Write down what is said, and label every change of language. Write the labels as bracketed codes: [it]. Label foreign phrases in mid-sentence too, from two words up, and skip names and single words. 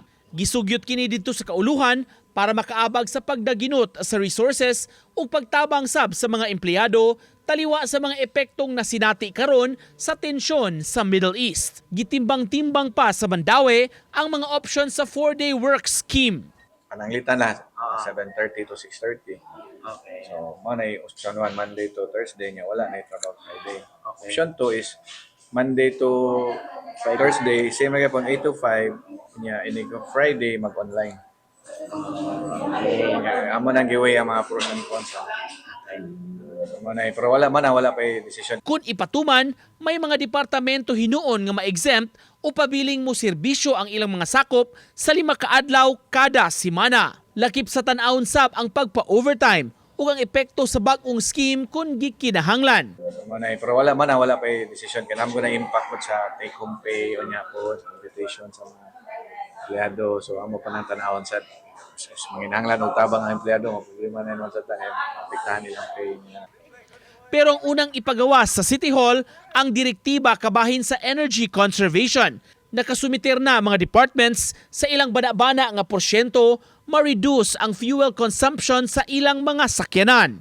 [ceb] Gisugyot kini didto sa kauluhan para makaabag sa pagdaginot sa resources ug pagtabang sab sa mga empleyado taliwa sa mga epektong nasinati karon sa tensyon sa Middle East. Gitimbang-timbang pa sa Mandaue ang mga options sa [en] 4-day work scheme. [ceb] Pananglitan na 7:30 to 6:30. Okay. So, mo na [en] option 1 Monday to Thursday [ceb] niya, wala na trabaho Friday. Okay. [en] Option 2 is Monday to Thursday, same again [ceb] pon 8 to 5 niya, ini Friday mag-online. Amo nang giveaway ang mga [en] pros and cons. [ceb] Pero wala pa decision. Kung ipatuman, may mga departamento hinuon nga ma-exempt o pabiling mo serbisyo ang ilang mga sakop sa 5 ka adlaw kada semana. Lakip sa tan-awon sab ang pagpa-overtime ug ang epekto sa bag-ong scheme kung gikinahanglan. Pero wala pa decision kaya namo na impact po sa [en] take-home pay [ceb] o niya po, invitation sa mga empleyado. So amo pa nang tan-awon sa manginahanglan og tabang ang empleyado, problema na naman sa tanem, apektahan nilang pay niya. Pero ang unang ipagawa sa City Hall ang direktiba kabahin sa [en] energy conservation. [ceb] Nakasumiter na mga departments sa ilang bana-bana nga porsyento ma-reduce ang [en] fuel consumption [ceb] sa ilang mga sakyanan.